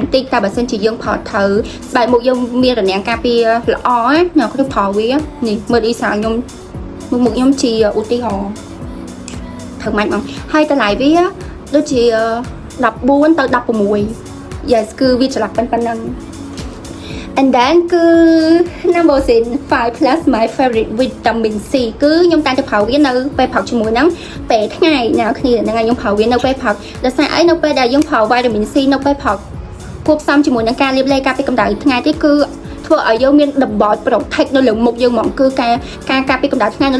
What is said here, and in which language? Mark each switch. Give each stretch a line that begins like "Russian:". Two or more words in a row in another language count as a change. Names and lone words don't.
Khmer: បន្តិចតែបើសិនជាយើងប្រើត្រូវស្បែកមុខយើងមានរនាំងការពារល្អណាអ្នកគ្នាប្រើវានេះមើលអ៊ីសាខ្ញុំមុខខ្ញុំជាឧទាហរណ៍ធ្វើម៉េចបងហើយតម្លៃវាដូចជា14ទៅ16 yes គឺវាច្រឡំប៉ុណ្ណឹ ង
English: and then
Khmer: គឺ Nambosin
English: 5 plus my favorite vitamin C
Khmer: គឺខ្ញុំតែងតែប្រើវានៅពេលផឹកជាមួយនឹងពេលថ្ងៃអ្នកគ្នាហ្នឹងហើយខ្ញុំប្រើវានៅពេលផឹកដោយសារអីនៅពេលដែលយើងប្រើ vitamin C នៅពេលផឹកគួបផ្សំជាមួយនឹងការលាបឡេការពារកម្ដៅថ្ងៃទៀតគឺធ្វើឲ្យយើងមាន
English: double protect
Khmer: នៅលើមុខយើងហ្មងគឺការការពារកម្ដៅថ្ងៃនៅ